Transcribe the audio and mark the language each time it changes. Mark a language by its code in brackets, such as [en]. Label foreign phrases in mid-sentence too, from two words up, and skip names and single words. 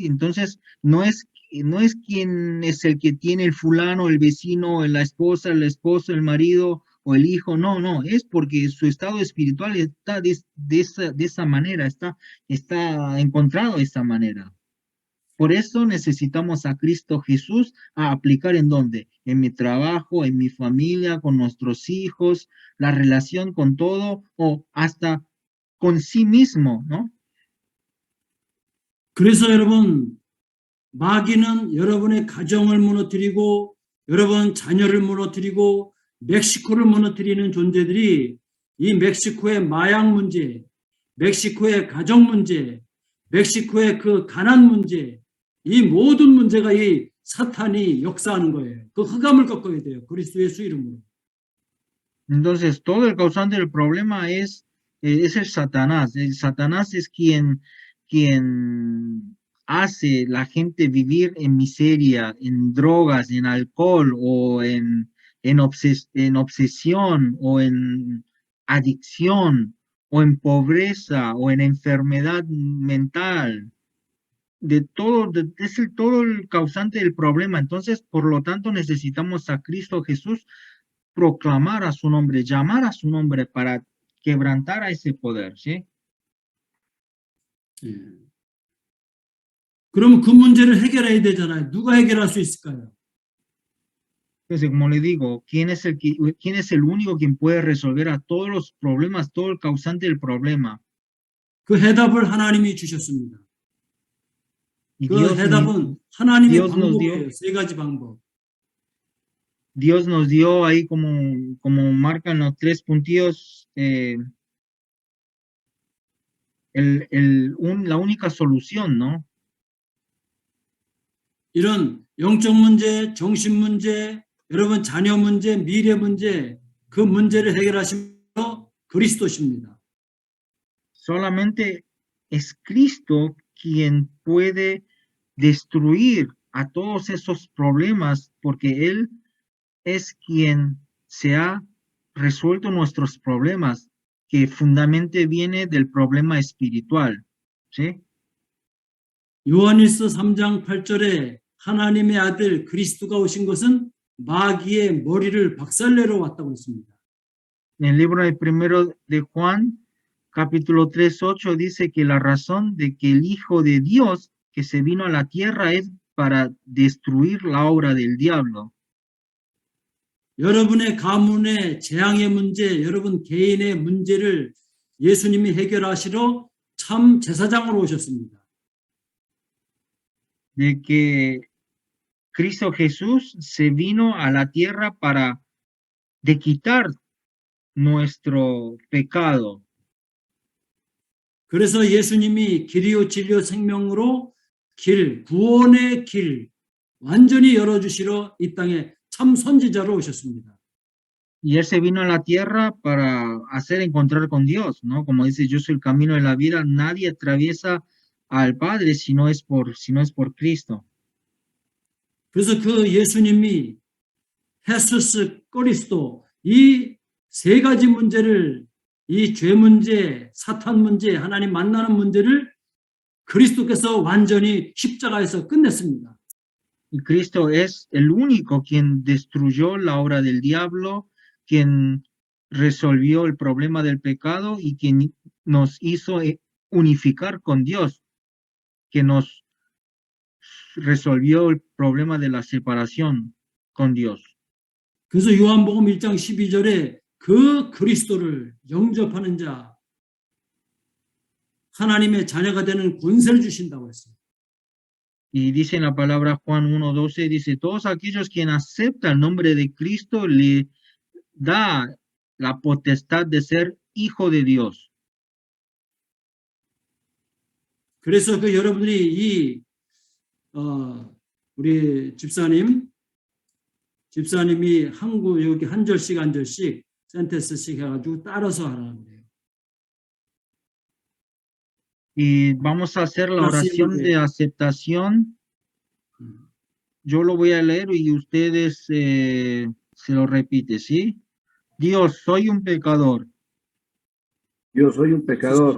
[es] Entonces, no es quién es el que tiene el fulano, el vecino, la esposa, el esposo, el marido o el hijo, no, es porque su estado espiritual está de esa manera, está encontrado de esa manera. Por eso necesitamos a Cristo Jesús a aplicar ¿en dónde? En mi trabajo, en mi familia, con nuestros hijos, la relación con todo o hasta con sí mismo, ¿no? [ko] 그래서 여러분, 마귀는 여러분의 가정을 무너뜨리고 여러분 자녀를 무너뜨리고 멕시코를 무너뜨리는 존재들이 이 멕시코의 마약 문제, 멕시코의 가정 문제, 멕시코의 그 가난 문제, 이 모든 문제가 이 사탄이 역사하는 거예요. 그 흑암을 꺾어야 돼요. 그리스도 예수 이름으로. [es] Entonces, todo el causante del problema es el Satanás. El Satanás es quien hace la gente vivir en miseria, en drogas, en alcohol o en obsesión o en adicción o en pobreza o en enfermedad mental. Es todo el causante del problema. Entonces, por lo tanto, necesitamos a Cristo Jesús proclamar a su nombre, llamar a su nombre para quebrantar a ese poder, ¿sí? [ko] 예. 그럼 그 문제를 해결해야 되잖아요. 누가 해결할 수 있을까요? [es] Entonces, como le digo, ¿quién es el único quien puede resolver a todos los problemas, todo el causante del problema? [ko] 그 해답을 하나님이 주셨습니다. [es] Y [ko] 그 해답은 하나님의 [es] Dios nos [ko] 방법이에요. 세 가지 방법. [es] Dios nos dio ahí como marcan los 3 puntillos, la única solución, ¿no? [ko] 이런 영적 문제, 정신 문제, 여러분 자녀 문제, 미래 문제, 그 문제를 해결하시면 그리스도십니다. [es] Solamente es Cristo quien puede destruir a todos esos problemas, porque Él es quien se ha resuelto nuestros problemas, que fundamentalmente viene del problema espiritual, ¿sí? [ko] 요한일서 3장 8절에 하나님의 아들 그리스도가 오신 것은 마귀의 머리를 박살내러 왔다고 했습니다. [es] En el libro de primero de Juan, capítulo 3:8, dice que la razón de que el Hijo de Dios que se vino a la tierra es para destruir la obra del diablo. [ko] 여러분의 가문의 재앙의 문제, 여러분 개인의 문제를 예수님이 해결하시러 참 제사장으로 오셨습니다. [es] De que Cristo Jesús se vino a la tierra para de quitar nuestro pecado. [ko] 그래서 예수님이 길이요 진리요 생명으로 구원의 길 완전히 열어주시러 이 땅에 참 선지자로 오셨습니다. [es] Y Él se vino a la tierra para hacer encontrar con Dios, ¿no? Como dice, yo soy el camino de la vida, nadie atraviesa al Padre si no es por Cristo. [ko] 그래서 그 예수님이 헤수스 그리스도 이 세 가지 문제를 이 죄 문제, 사탄 문제, 하나님 만나는 문제를 그리스도께서 완전히 십자가에서 끝냈습니다. [es] Y Cristo es el único quien destruyó la obra del diablo, quien resolvió el problema del pecado y quien nos hizo unificar con Dios, que nos resolvió el problema de la separación con Dios. [ko] 그래서 요한복음 1장 12절에 그 그리스도를 영접하는 자 하나님의 자녀가 되는 권세를 주신다고 했어요. [es] Y dice en la palabra Juan 1:12, dice, todos aquellos quien aceptan el nombre de Cristo le da la potestad de ser hijo de Dios. [ko] 그래서 그 여러분들이 우리 집사님이 여기 한 절씩 센텐스씩 해가지고 따라서 하라는 거예요. [es] Y vamos a hacer la Así oración es. de aceptación. Yo lo voy a leer y ustedes se lo repiten, ¿sí? Dios, soy un pecador. Yo soy un pecador.